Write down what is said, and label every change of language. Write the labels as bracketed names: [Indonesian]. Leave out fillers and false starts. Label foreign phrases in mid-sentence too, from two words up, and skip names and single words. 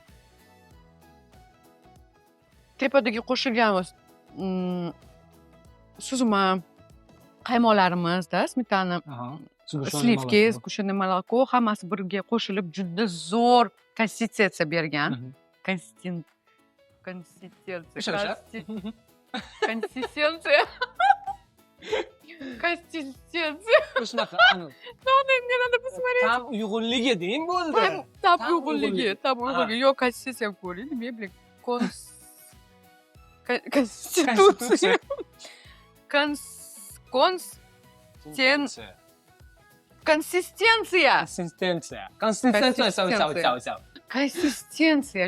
[Uzbek] Tepadagi qo'shilgan suzma qaymoqlarimiz-da, smetana, slivki, [Russian] сгущённое молоко, [Uzbek] hammasi birga qo'shilib juda zo'r konsistensiya bergan. Konsistensiya. Shunaqa. [Russian] Мне надо посмотреть. [Uzbek] Tam uyg'unligi deng bo'ldi. Tam uyg'unligi. Yo'q, konsistensiya ko'ring, nima bilan? Konstitutsiya. Konsistensiya.